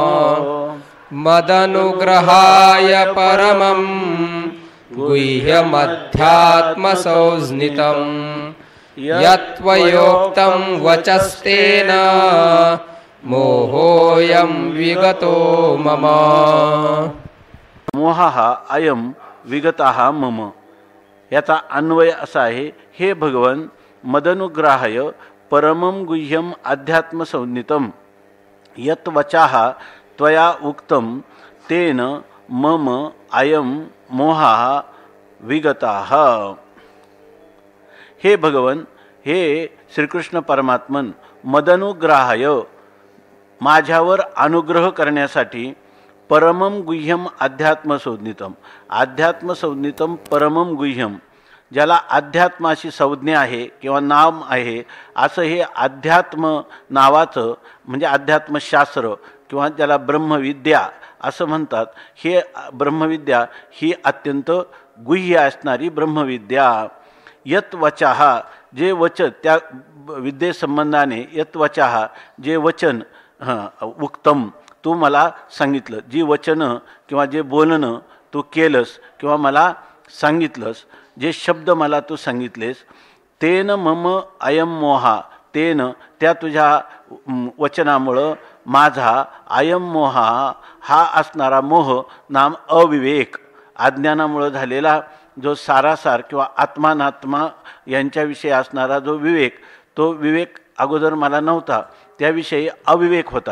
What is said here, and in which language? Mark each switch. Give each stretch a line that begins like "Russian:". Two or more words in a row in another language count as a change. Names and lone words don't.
Sanskrit: मदनुग्रहाय परमं गुह्यमध्यात्मसंज्ञितं यत्त्वयोक्तं वचस्तेन मोहोऽयं विगतो मम। मोहः अयम विगतः मम,
Marathi: याचा अन्वय असा आहे,
Sanskrit: हे भगवन, मदनुग्रहाय परमं गुह्यम अध्यात्मसंज्ञितं यत् वचाः त्वया उक्तं तेन मम अयम मोहः विगतः। हे भगवन, हे श्रीकृष्ण परमात्मन, मदनुग्रहाय
Marathi: माझ्यावर अनुग्रह करण्यासाठी
Sanskrit: परमं गुह्यम अध्यात्मसंज्ञितम, अध्यात्मसंज्ञितम परमं गुह्यम,
Marathi: ज्याला अध्यात्माशी संज्ञा आहे किंवा नाम आहे, असं हे अध्यात्म नावाचं म्हणजे अध्यात्मशास्त्र किंवा ज्याला ब्रह्मविद्या असं म्हणतात, हे ब्रह्मविद्या ही अत्यंत गुह्य असणारी ब्रह्मविद्या।
Sanskrit: यत वचाः,
Marathi: जे वचन, त्या विद्येसंबंधाने
Sanskrit: यत वचाः,
Marathi: जे वचन उक्तम, तू मला सांगितलं, जी वचनं किंवा जे बोलणं तू केलंस किंवा मला सांगितलंस, जे शब्द मला तू सांगितलेस,
Sanskrit: तेन मम अयम मोहा,
Marathi: तेन त्या तुझ्या वचनामुळं माझा
Sanskrit: अयम मोहा
Marathi: हा असणारा मोह नाम अविवेक, अज्ञानामुळं झालेला जो सारासार किंवा आत्मानात्मा यांच्याविषयी असणारा जो विवेक, तो विवेक अगोदर मला नव्हता, त्याविषयी अविवेक होता।